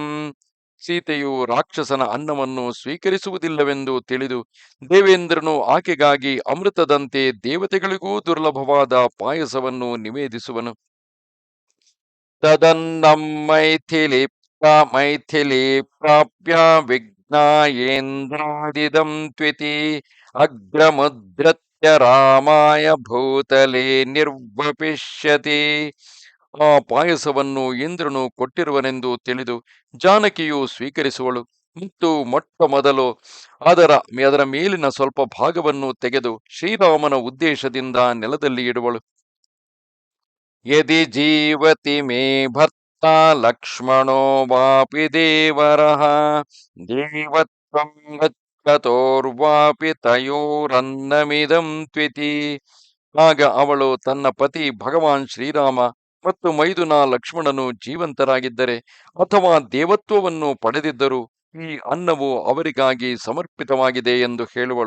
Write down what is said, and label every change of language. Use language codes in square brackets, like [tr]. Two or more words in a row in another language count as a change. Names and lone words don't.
[kn] ಸೀತೆಯು ರಾಕ್ಷಸನ ಅನ್ನವನ್ನು ಸ್ವೀಕರಿಸುವುದಿಲ್ಲವೆಂದು ತಿಳಿದು ದೇವೇಂದ್ರನು ಆಕೆಗಾಗಿ ಅಮೃತದಂತೆ ದೇವತೆಗಳಿಗೂ ದುರ್ಲಭವಾದ ಪಾಯಸವನ್ನು ನಿವೇದಿಸುವನು. [sa] ತದನ್ನಂ ಮೈಥಿಲಿ ಪ್ರಾಪ್ಯ ವಿಘ್ನಾಯೇಂದ್ರಾದಿದಂ ತ್ವಿತಿ ಅಗ್ರಮುದ್ರತ್ಯ ರಾಮಾಯ ಭೂತಲೆ ನಿರ್ವಪಿಷ್ಯತಿ. [kn] ಆ ಪಾಯಸವನ್ನು ಇಂದ್ರನು ಕೊಟ್ಟಿರುವನೆಂದು ತಿಳಿದು ಜಾನಕಿಯು ಸ್ವೀಕರಿಸುವಳು ಮತ್ತು ಮೊಟ್ಟ ಮೊದಲು ಅದರ ಮೇಲಿನ ಸ್ವಲ್ಪ ಭಾಗವನ್ನು ತೆಗೆದು ಶ್ರೀರಾಮನ ಉದ್ದೇಶದಿಂದ ನೆಲದಲ್ಲಿ ಇಡುವಳು. [sa] ಯದಿ ಜೀವತಿ ಮೇ ಭರ್ತ ಲಕ್ಷ್ಮಣೋ ವಾಪಿ ದೇವರಃ ದೇವತ್ವಂ ಗಚ್ಚತೋರ್ವಾಪಿ ತಯೋರನ್ನಮಿದಂ ತ್ವಿತಿ. [kn] ಆಗ ಅವಳು ತನ್ನ ಪತಿ ಭಗವಾನ್ ಶ್ರೀರಾಮ ಮತ್ತು ಮೈದುನ ಲಕ್ಷ್ಮಣನು ಜೀವಂತರಾಗಿದ್ದರೆ ಅಥವಾ ದೇವತ್ವವನ್ನು ಪಡೆದಿದ್ದರೂ ಈ ಅನ್ನವು ಅವರಿಗಾಗಿ ಸಮರ್ಪಿತವಾಗಿದೆ ಎಂದು ಹೇಳುವಳು.